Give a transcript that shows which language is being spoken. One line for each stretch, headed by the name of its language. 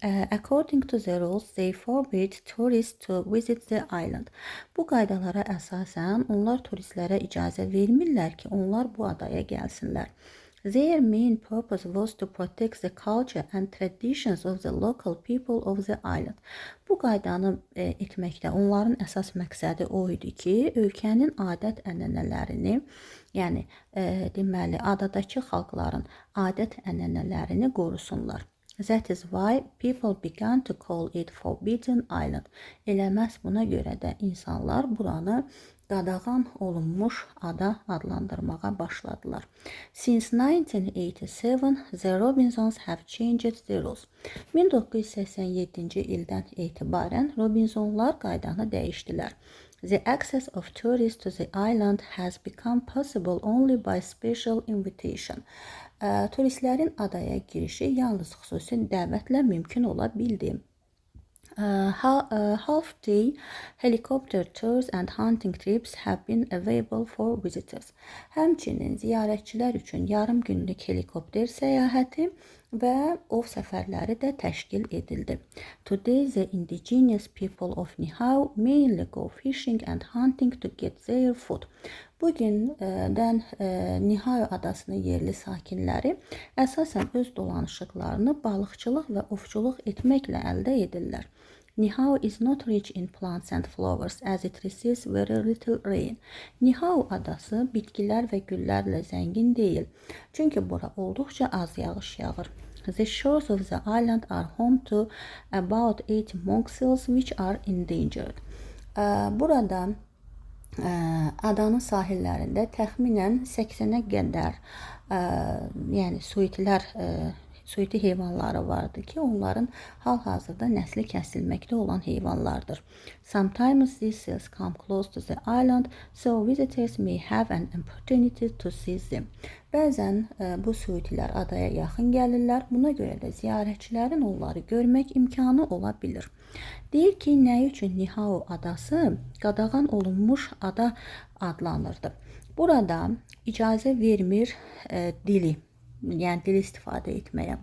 English: According to the rules, they forbid tourists to visit the island.
Azerbaijani: Bu qaydalara əsasən onlar turistlərə icazə vermirlər ki, onlar bu adaya gəlsinlər.
English: Their main purpose was to protect the culture and traditions of the local people of the island.
Azerbaijani: Bu qaydanı etməkdə onların əsas məqsədi o idi ki, ölkənin adət-ənənələrini, yəni deməli adadakı xalqların adət-ənənələrini qorusunlar.
English: That is why people began to call it Forbidden Island.
Azerbaijani: Elə məhz buna görə də insanlar buranı qadağan olunmuş ada adlandırmağa başladılar.
English: Since 1987, the Robinsons have changed the rules.
Azerbaijani: 1987-ci ildən etibarən Robinsonlar qaydanı dəyişdilər.
English: The access of tourists to the island has become possible only by special invitation.
Azerbaijani: Turistlərin adaya girişi yalnız xüsusi dəvətlə mümkün ola bildi.
English: Half-day helicopter tours and hunting trips have been available for visitors.
Azerbaijani: Həmçinin ziyarətçilər üçün yarım günlük helikopter səyahəti və ov səfərləri də təşkil edildi.
English: Today, the indigenous people of Niihau mainly go fishing and hunting to get their food.
Azerbaijani: Bugündən Niihau adasının yerli sakinləri əsasən öz dolanışıqlarını balıqçılıq və ovçuluq etməklə əldə edirlər.
English: Niihau is not rich in plants and flowers as it receives very little rain.
Azerbaijani: Niihau adası bitkilər və güllərlə zəngin deyil, çünki bura olduqca az yağış yağır.
English: The shores of the island are home to about 80 monk seals which are endangered.
Azerbaijani: Burada adanın sahillərində təxminən 80-ə qədər yəni suitlər suiti heyvanları vardı ki, onların hal-hazırda nəsli kəsilməkdə olan heyvanlardır.
English: Sometimes these seals come close to the island, so visitors may have an opportunity to see them.
Azerbaijani: Bəzən bu suitilər adaya yaxın gəlirlər. Buna görə də ziyarətçilərin onları görmək imkanı ola bilir. Deyir ki, nə üçün Nihao adası qadağan olunmuş ada adlanırdı? Burada icazə vermir dili, yəni dil istifadə etməyə.